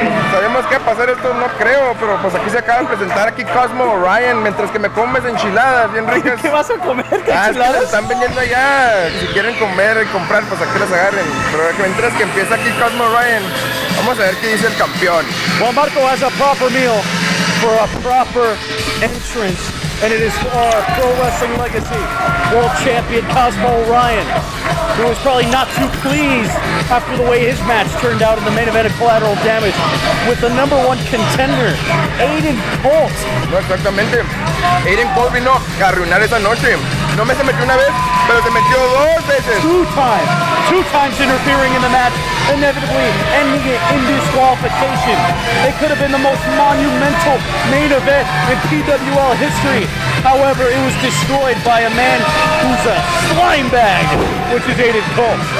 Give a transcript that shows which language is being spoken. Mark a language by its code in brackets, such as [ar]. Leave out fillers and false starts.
[es] Sabemos que va a pasar esto, no creo, pero pues aquí se acaba de presentar aquí Cosmo Orion, mientras que me comes enchiladas bien ricas. ¿Qué vas a comer? Es que las ¿Enchiladas? están vendiendo allá. Si quieren comer y comprar, pues aquí las agarren. Pero mientras que empieza aquí Cosmo Orion, vamos a ver qué dice el campeón. [en] Well, Marco has a proper meal for a proper entrance, and it is our Pro Wrestling Legacy World Champion Cosmo Orion, who was probably not too pleased after the way his match turned out in the main event of Collateral Damage with the #1 contender, Aiden Colt. [es] No, exactamente. Aiden Cole vino a arruinar esa noche. No me se metió una vez, pero se metió 2 veces. [en] Two times interfering in the match, inevitably ending it in disqualification. It could have been the most monumental main event in PWL history. However, it was destroyed by a man who's a slime bag, which is Aiden Cole.